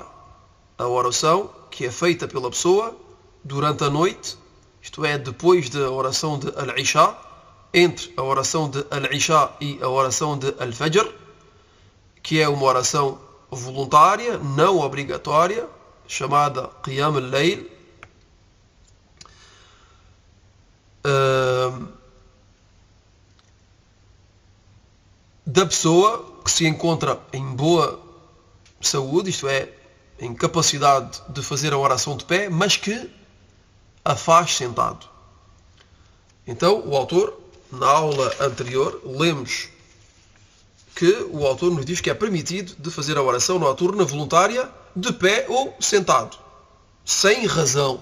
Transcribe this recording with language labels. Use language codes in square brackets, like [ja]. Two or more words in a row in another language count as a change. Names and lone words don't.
[pt] A oração que é feita pela pessoa durante a noite, isto é, depois da oração de Al-Isha, entre a oração de Al-Isha e a oração de Al-Fajr, que é uma oração voluntária, não obrigatória, chamada Qiyam al-Layl. Da pessoa que se encontra em boa saúde, isto é, em capacidade de fazer a oração de pé, mas que a faz sentado. Então, o autor, na aula anterior, lemos que o autor nos diz que é permitido de fazer a oração noturna voluntária de pé ou sentado, sem razão.